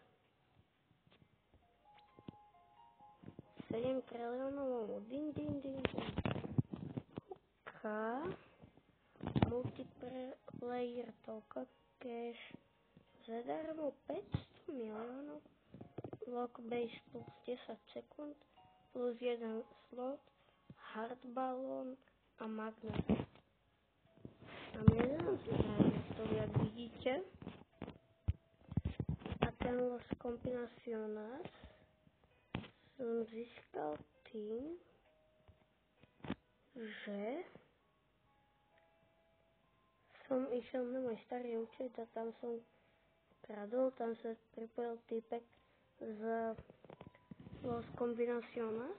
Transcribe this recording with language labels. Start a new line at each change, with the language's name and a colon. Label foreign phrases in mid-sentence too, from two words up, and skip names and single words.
Slovak: 7 triliónov. Ding. Multiplayer toľko cash. Zadarmo 500 miliónov.
English: Lock base
Slovak: plus 10 sekúnd. Plus 1 slot. Hard balón a magnet. A mne nezaujímavé to, jak vidíte. A ten Los Combinaciones som získal tým, že som išiel na môj starý účet a tam som kradol, tam sa pripojil týpek z Los Combinaciones.